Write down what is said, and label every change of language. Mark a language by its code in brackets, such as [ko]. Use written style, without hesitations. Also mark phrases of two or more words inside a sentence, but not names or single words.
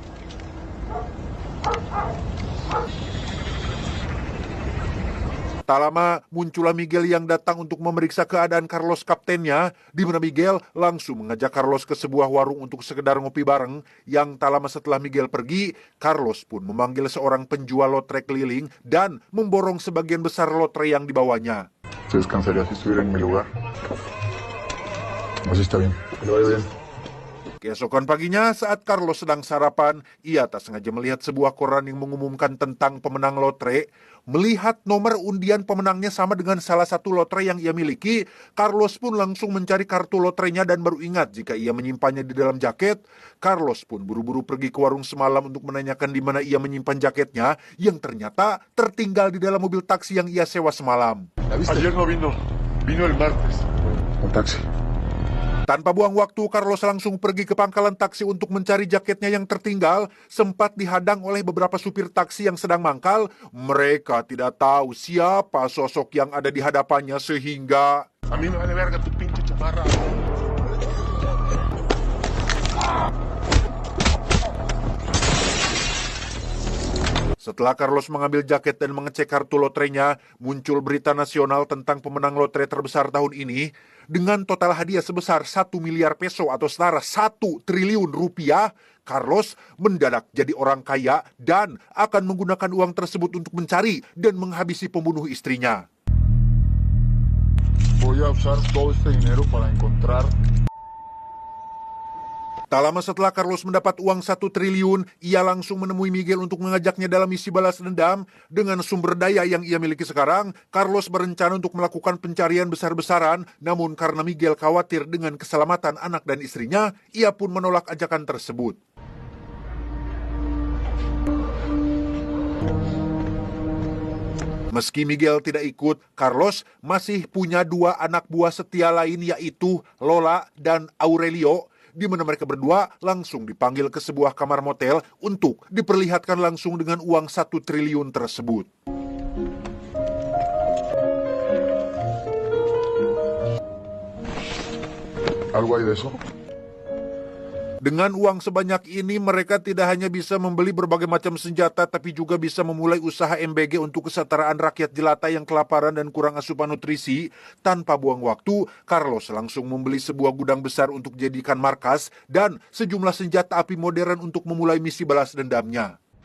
[id] Tak lama, muncullah Miguel yang datang untuk memeriksa keadaan Carlos kaptennya, di mana Miguel langsung mengajak Carlos ke sebuah warung untuk sekedar ngopi bareng. Yang tak lama setelah Miguel pergi, Carlos pun memanggil seorang penjual lotre keliling dan memborong sebagian besar lotre yang dibawanya. [es] Se descansaría si estuviera en mi lugar. Así está bien. Que le vaya bien. [id] Keesokan paginya, saat Carlos sedang sarapan, ia tak sengaja melihat sebuah koran yang mengumumkan tentang pemenang lotre. Melihat nomor undian pemenangnya sama dengan salah satu lotre yang ia miliki, Carlos pun langsung mencari kartu lotrenya dan baru ingat jika ia menyimpannya di dalam jaket. Carlos pun buru-buru pergi ke warung semalam untuk menanyakan di mana ia menyimpan jaketnya, yang ternyata tertinggal di dalam mobil taksi yang ia sewa semalam. [es] Ayer no vino. Vino el martes. Un taxi. [id] Tanpa buang waktu, Carlos langsung pergi ke pangkalan taksi untuk mencari jaketnya yang tertinggal. Sempat dihadang oleh beberapa supir taksi yang sedang mangkal. Mereka tidak tahu siapa sosok yang ada di hadapannya sehingga... [es] A mí me vale verga tu pinche chaparra. [id] Setelah Carlos mengambil jaket dan mengecek kartu lotrenya, muncul berita nasional tentang pemenang lotre terbesar tahun ini. Dengan total hadiah sebesar 1 miliar peso atau setara 1 triliun rupiah, Carlos mendadak jadi orang kaya dan akan menggunakan uang tersebut untuk mencari dan menghabisi pembunuh istrinya. [es] Voy a usar todo este dinero para encontrar [id] Tak lama setelah Carlos mendapat uang 1 triliun, ia langsung menemui Miguel untuk mengajaknya dalam misi balas dendam. Dengan sumber daya yang ia miliki sekarang, Carlos berencana untuk melakukan pencarian besar-besaran, namun karena Miguel khawatir dengan keselamatan anak dan istrinya, ia pun menolak ajakan tersebut. Meski Miguel tidak ikut, Carlos masih punya 2 anak buah setia lain, yaitu Lola dan Aurelio, di mana mereka berdua langsung dipanggil ke sebuah kamar motel untuk diperlihatkan langsung dengan uang 1 triliun tersebut. [es] ¿Algo hay de eso? [id] Dengan uang sebanyak ini, mereka tidak hanya bisa membeli berbagai macam senjata, tapi juga bisa memulai usaha MBG untuk kesetaraan rakyat jelata yang kelaparan dan kurang asupan nutrisi. Tanpa buang waktu, Carlos langsung membeli sebuah gudang besar untuk jadikan markas dan sejumlah senjata api modern untuk memulai misi balas dendamnya.